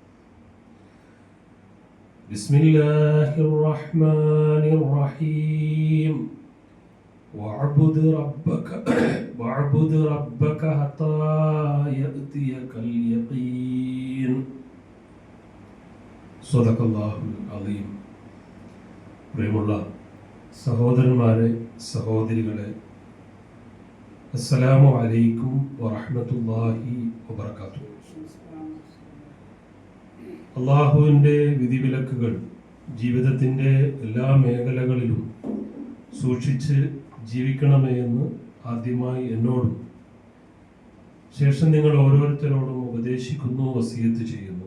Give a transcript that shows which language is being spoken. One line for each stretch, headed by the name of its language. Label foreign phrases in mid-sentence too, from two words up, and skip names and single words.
Arabic: بسم الله الرحمن الرحيم. واعبد ربك حتى يأتيك اليقين. صدق الله العظيم.
Malayalam: പ്രിയമുള്ള സഹോദരന്മാരെ, സഹോദരികളെ,
Arabic: السلام عليكم ورحمة الله وبركاته.
Malayalam: അള്ളാഹുവിൻ്റെ വിധിവിലക്കുകൾ ജീവിതത്തിൻ്റെ എല്ലാ മേഖലകളിലും സൂക്ഷിച്ച് ജീവിക്കണമേ എന്ന് ആദ്യമായി എന്നോടും ശേഷം നിങ്ങൾ ഓരോരുത്തരോടും ഉപദേശിക്കുന്നു, വസിയത്ത് ചെയ്യുന്നു.